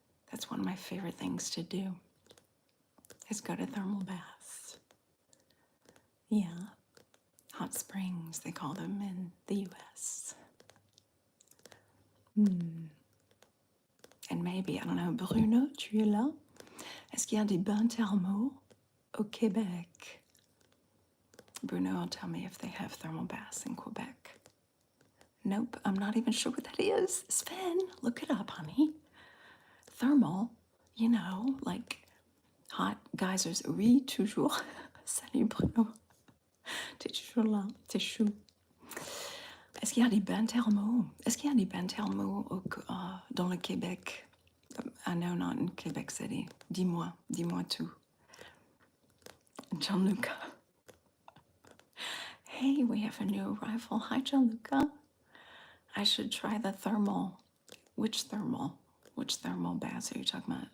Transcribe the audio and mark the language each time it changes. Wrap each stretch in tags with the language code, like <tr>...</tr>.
<en>That's one of my favorite things to do, is go to thermal baths. Yeah. Hot springs, they call them in the US. And maybe, I don't know, Bruno,</en> <fr>tu es là? Est-ce qu'il y a des bains thermaux au Québec?</fr> <en>Bruno will tell me if they have thermal baths in Quebec. Nope, I'm not even sure what that is. Sven, look it up, honey. Thermal, you know, like hot geysers.</en> <fr>Oui, toujours. Salut, Bruno. T'es toujours là, t'es chou. Est-ce qu'il y a des bains thermaux? Est-ce qu'il y a des bains thermaux dans le Québec?</fr> <en>I know, not in Quebec City.</en> <fr>Dis-moi tout.</fr> <en>Gianluca. Hey, we have a new arrival. Hi, Gianluca. I should try the thermal. Which thermal? Which thermal baths are you talking about?</en>